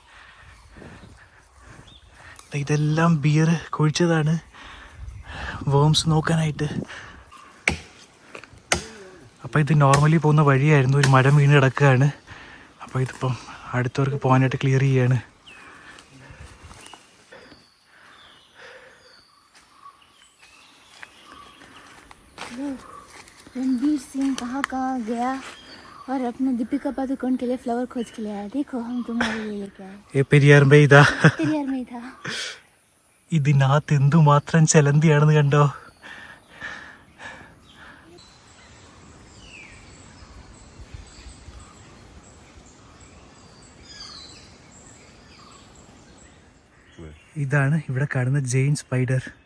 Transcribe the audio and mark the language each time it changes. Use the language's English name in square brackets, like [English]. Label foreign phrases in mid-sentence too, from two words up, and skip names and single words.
[Malayalam] ഇതെല്ലാം ബിയർ കുഴിച്ചതാണ് വേംസ് നോക്കാനായിട്ട്. അപ്പോൾ ഇത് നോർമലി പോകുന്ന വഴിയായിരുന്നു, ഒരു മരം വീണ് കിടക്കുകയാണ്. അപ്പോൾ ഇതിപ്പം അടുത്തവർക്ക് പോകാനായിട്ട് ക്ലിയർ ചെയ്യാണ്. [Hindi] रणबीर सिंह कहाँ कहाँ गया और अपने दीपिका पादुकोण के लिए फ्लावर खोज के लिए आया. देखो हम तुम्हारे लिए लेके आए. [Malayalam] പെരിയാറിൻ്റെ ഇതാ [Hindi] पेरियार में ही था. [Malayalam] ഇതിനകത്ത് എന്തുമാത്രം ചെലന്തിയാണെന്ന് കണ്ടോ. ഇതാണ് ഇവിടെ കാണുന്ന [English] jain spider.